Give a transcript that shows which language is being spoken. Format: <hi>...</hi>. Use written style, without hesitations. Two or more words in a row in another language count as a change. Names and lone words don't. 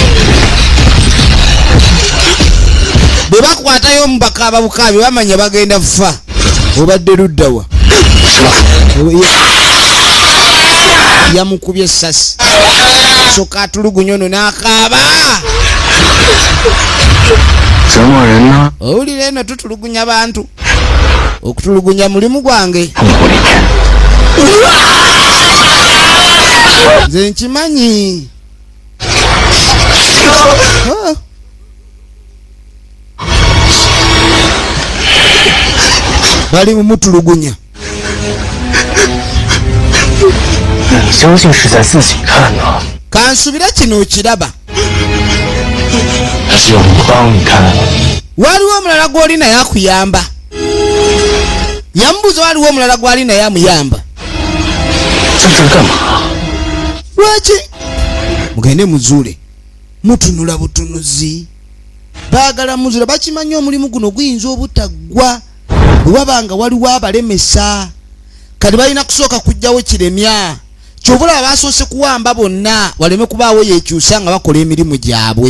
<lg>bwe bakwatayo omu bakaaba bukaabi bamanya bagenda kufa. obadde luddawa. yamukubye essasi. soka atulugunya ono n'akaaba.</lg> <zh>折磨人呢？</zh> <lg>owulira eno tutulugunya bantu. okutulugunya mulimu gwange.</lg> <zh>痛苦里面，</zh> <lg>nze nkimanyi. bali mumutulugunya.</lg> <zh>你究竟是在自己看呢，</zh> <lg>kansubira kino okiraba.</lg> <zh>还是有人帮你看？</zh> <lg>waliwo omulala gw'oli naye akuyamba. Yamubuuza waliwo omulala gw'ali naye amuyamba.</lg> <zh>在这儿干嘛？</zh> <lg>Lwaki? Mugende muzuule. Mutunula butunuzi. Baagala muzuule bakimanyi omulimu guno guyinza obutaggwa. Bwe wabanga waliwo abalemesa. Kati balina kusooka kujjawo kiremya. Kyobula basoose kuwamba bonna waleme kubaawo yeekyusa nga bakola emirimu gyabwe.</lg>